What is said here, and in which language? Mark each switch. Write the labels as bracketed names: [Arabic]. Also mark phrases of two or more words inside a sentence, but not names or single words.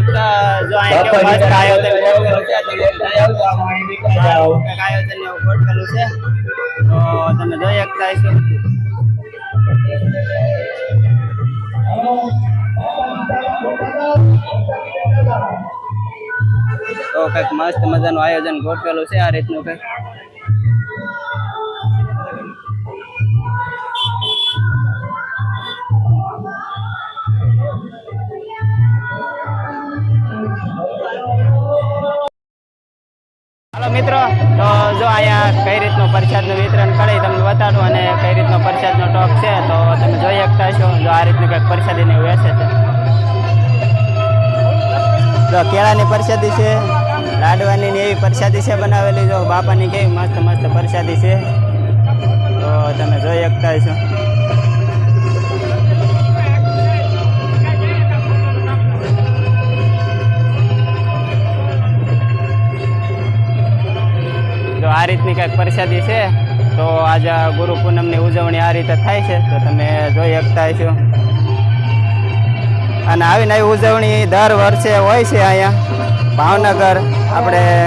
[Gujarati] जो અહીં કે મસ્ત આયોજન કરેલું છે આયોજન એવું કરેલું છે। તો તમે જોઈ શકતા હશો। તો કંઈક મસ્ત મજાનું આયોજન ગોઠવેલું છે આ રીતનું કંઈક। હેલો મિત્રો, તો જો અહીંયા કઈ રીતનું પ્રસાદનું વિતરણ કરે તમને બતાડું અને કઈ રીતનો પ્રસાદનો ટોપ છે। તો તમે જોઈ શકતા હશો જો આ રીતનું કંઈક પ્રસાદીને વેચે છે। જો કેળાની પ્રસાદી છે, લાડવાની ને એવી પ્રસાદી છે બનાવેલી। જો બાપાની કેવી મસ્ત મસ્ત પ્રસાદી છે। તો તમે જોઈ શકતા હશો। આ રીતની કંઈક પ્રસાદી હૈ। તો આજ ગુરુ પૂનમની ઉજવણી આ રીતે થાય છે। તો તમે જોઈ શકતા હશો અને આવી નવી ઉજવણી દર વર્ષે હોય છે અહીંયા ભાવનગર આપણે।